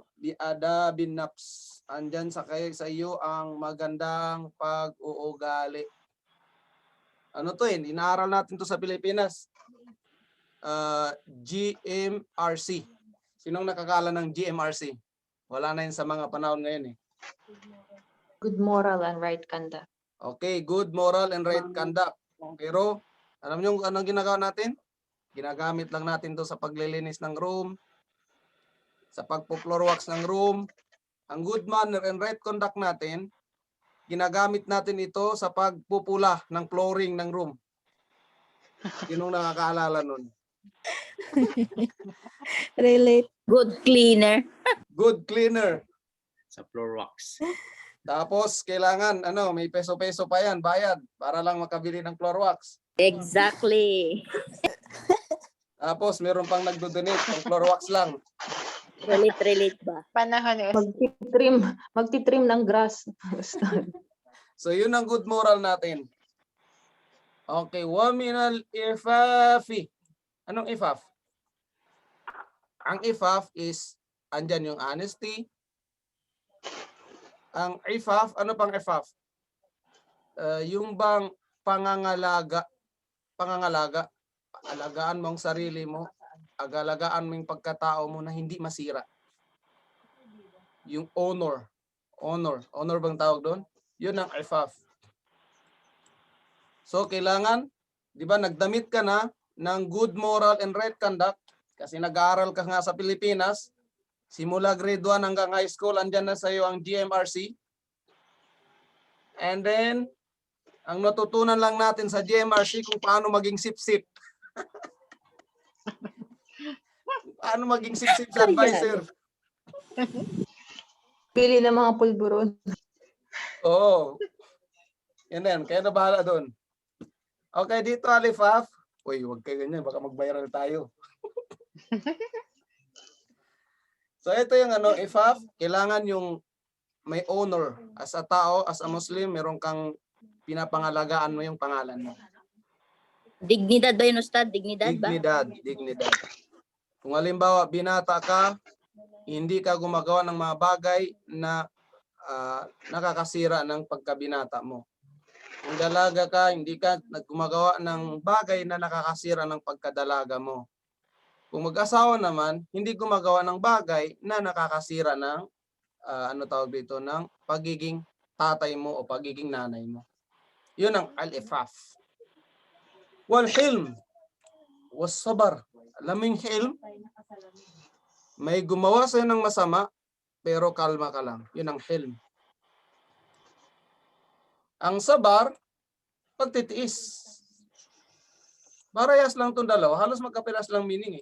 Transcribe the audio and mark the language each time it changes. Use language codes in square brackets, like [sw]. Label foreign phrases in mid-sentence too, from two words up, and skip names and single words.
[ar] ابدأ بنفس. [tl] Andyan sa iyo ang magandang pag-uugali. Ano to yun? Inaaral natin to sa Pilipinas. GMRC. Sinong nakakala ng GMRC? Wala na yun sa mga panahon ngayon eh. [en] Good moral and right conduct. Okay, good moral and right conduct. [tl] Pero, alam nyo anong ginagawa natin? Ginagamit lang natin to sa paglilinis ng room, sa pagpo- [en] floor wax [tl] ng room. Ang [en] good manner and right conduct [tl] natin, ginagamit natin ito sa pagpupula ng flooring ng room. Sinong nakakaalala nun? [en] Relate. Good cleaner. Good cleaner. [tl] Sa [en] floor wax. [tl] Tapos, kailangan, may peso-peso pa yan, bayad, para lang makabili ng [en] floor wax. [tl] Exactly. Tapos, meron pang nagdo-donate ng [en] floor wax [tl] lang. Relate ba? Panahon is Magtitrim ng grass. So, yun ang [en] good moral [tl] natin. [ar] Okay, ومن العفاف. [tl] Anong ifaf? Ang ifaf is, andyan yung honesty. Ang ifaf, ano pang ifaf? Yung bang pangangalaga, alagaan mo ang sarili mo, agalagaan mo yung pagkatao mo na hindi masira. Yung honor bang tawag doon? Yun ang ifaf. So, kailangan, di ba, nagdamit ka na ng [en] good moral and right conduct [tl] kasi nag-aaral ka nga sa Pilipinas, simula grade 1 hanggang [en] high school, [tl] andyan na sa iyo ang GMRC. And then, ang natutunan lang natin sa GMRC kung paano maging sip-sip. Paano maging sip-sip sa advisor. Pili ng mga pulburon. Oo. Yan yan. Kaya na bahala doon. Okay, dito Alifaf. Uy, huwag kayo ganyan. Baka mag-viral tayo. So, ito yung Ifaf. Kailangan yung may honor. [en] As a [tl] tao, [en] as a Muslim, [tl] meron kang pinapangalagaan mo yung pangalan mo. Dignidad ba yun, Ustad? Dignidad ba? Dignidad. Kung halimbawa, binata ka, hindi ka gumagawa ng mga bagay na nakakasira ng pagkabinata mo. Kung dalaga ka, hindi ka gumagawa ng bagay na nakakasira ng pagkadalaga mo. Kung mag-asawa naman, hindi gumagawa ng bagay na nakakasira ng ng pagiging tatay mo o pagiging nanay mo. Yun ang al-ifaf. [ar] والحلم والصبر. [tl] Alam mo yung hilm? May gumawa sa'yo ng masama, pero kalma ka lang. Yun ang hilm. Ang sabar, pagtitiis. Parehas lang itong dalawa. Halos magkapilas lang meaning eh.